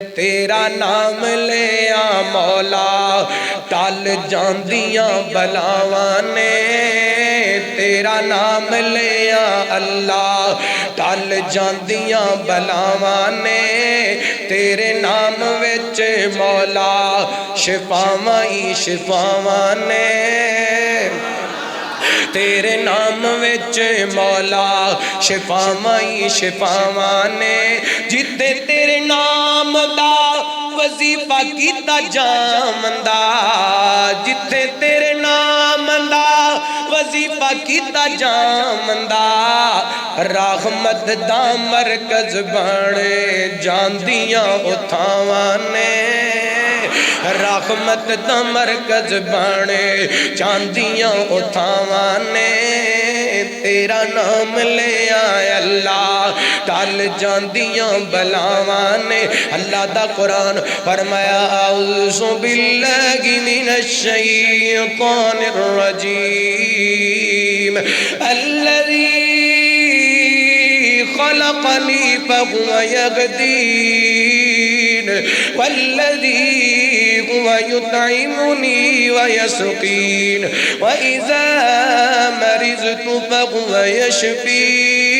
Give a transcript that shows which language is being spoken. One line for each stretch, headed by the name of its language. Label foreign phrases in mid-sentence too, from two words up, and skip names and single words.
Punjabi: تیرا نام لیا مولا ٹل جاندیاں بلاواں نے، تیرا نام لیا اللہ ٹل جاندیاں بلاواں نے، تیرے نام وچ مولا شفاواں ہی شفاواں نے، تیرے نام وچ مولا شفاواں ہی شفاواں نے، جتے تیرے نام دا وظیفہ کیتا جامندا، جتے تیرے نام دا وظیفہ کیتا جامندا، رحمت دا مرکز بنے جاندیاں اتھاواں نے، رحمت دا مرکز بنے چاندیاں اتھاواں نے، تیرا نام لے آئے اللہ ٹل جاندیاں بلاواں نے۔ اللہ دا قرآن فرمایا
Arabic: اعوذ باللہ من الشیطان الرجیم الذی خلقنی فهو یهدین والذی هو يطعمني ويسقين وإذا مرضت فهو يشفين